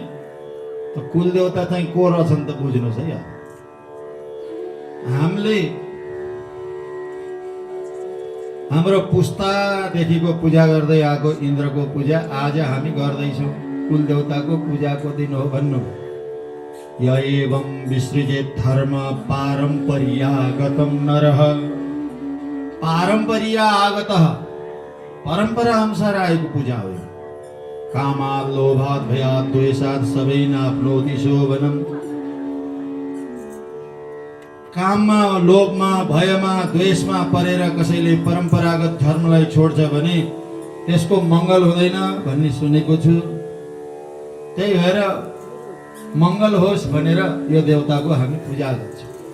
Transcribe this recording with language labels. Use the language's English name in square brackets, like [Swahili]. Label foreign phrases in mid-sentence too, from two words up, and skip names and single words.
[Nepali] त कुलदेवता चाहिँ को रहेछन् त बुझ्नुहोस् है। हामीले हाम्रो पुस्तादेखिको पूजा गर्दै आएको इन्द्रको पूजा आज हामी गर्दैछौँ। कुलदेवताको पूजाको दिन हो भन्नु। [Sanskrit] य एवं विसृजेत् धर्म पारम्पर्यागतं नरः। [Nepali] पारम्पर्यागतः परम्परा अनुसार आएको पूजा हो। [Sanskrit] कामात् लोभात् भयात् द्वेषात् सबै नाप्नोति शोभनम। [Nepali] काममा लोभमा भयमा द्वेषमा परेर कसैले परम्परागत धर्मलाई छोड्छ भने त्यसको मङ्गल हुँदैन भन्ने सुनेको छु। त्यही भएर मङ्गल होस् भनेर यो देवताको हामी पूजा गर्छौँ।